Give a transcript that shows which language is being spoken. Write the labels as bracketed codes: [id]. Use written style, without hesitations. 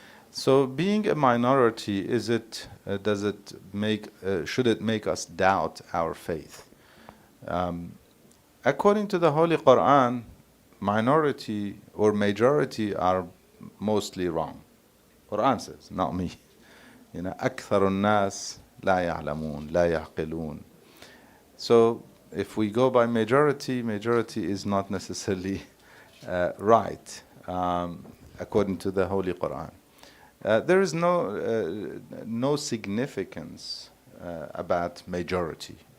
[en] So being a minority, should it make us doubt our faith? According to the Holy Quran, minority or majority are mostly wrong. Quran says, not me. You know, [ar] أكثر الناس لا يعلمون لا يعقلون. [en] So if we go by majority is not necessarily right, according to the Holy Quran. There is no significance about majority.